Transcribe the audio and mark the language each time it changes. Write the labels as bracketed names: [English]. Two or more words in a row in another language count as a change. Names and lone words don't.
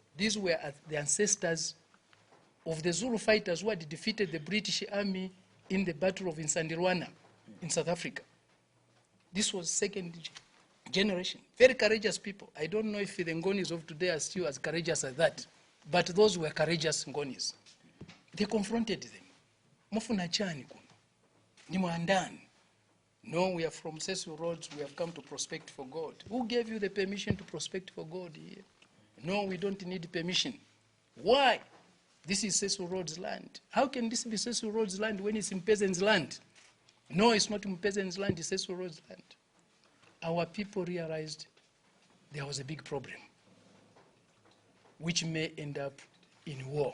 [English] These were the ancestors of the Zulu fighters who had defeated the British Army in the Battle of Nsandirwana in South Africa. This was second generation. Very courageous people. I don't know if the Ngonis of today are still as courageous as that, but those were courageous Ngonis. They confronted them. [Nyanja] Mufuna chani kuno. Nimwandani. [English] No, we are from Cecil Roads. We have come to prospect for gold. Who gave you the permission to prospect for gold here? No, we don't need permission. Why? This is Cecil Roads land. How can this be Cecil Roads land when it's in peasants' land? No, it's not in peasants' land, it's Cecil Roads land. Our people realized there was a big problem, which may end up in war.